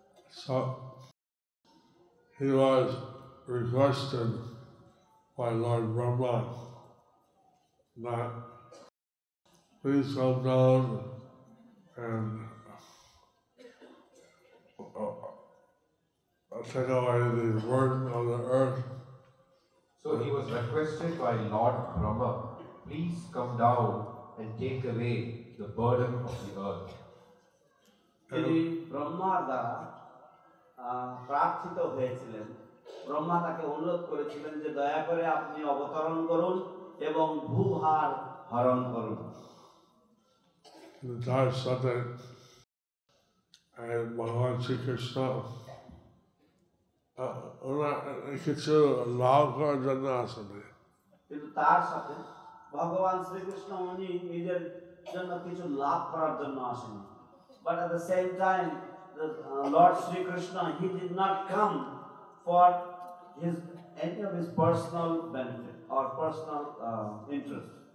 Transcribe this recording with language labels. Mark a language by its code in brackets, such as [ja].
[en] So he was requested by Lord Brahma that please come down and take away the burden of the earth. So he was requested by Lord Brahma, please come down and take away the burden of the earth. [bn] তিনি ব্রহ্মার দ্বারা প্রার্থিত হয়েছিলেন। ব্রহ্মা তাকে অনুরোধ করেছিলেন যে দয়া করে আপনি অবতরণ করুন এবং ভূভার হরণ করুন। তার সাথে ভগবান শ্রীকৃষ্ণ ওনার কিছু লাভ করার জন্য আসেনি। কিন্তু তার সাথে ভগবান শ্রীকৃষ্ণ উনি নিজের জন্য কিছু লাভ করার জন্য আসেনি। [en] But at the same time, the Lord Sri Krishna, he did not come for any of his personal benefit or personal interest.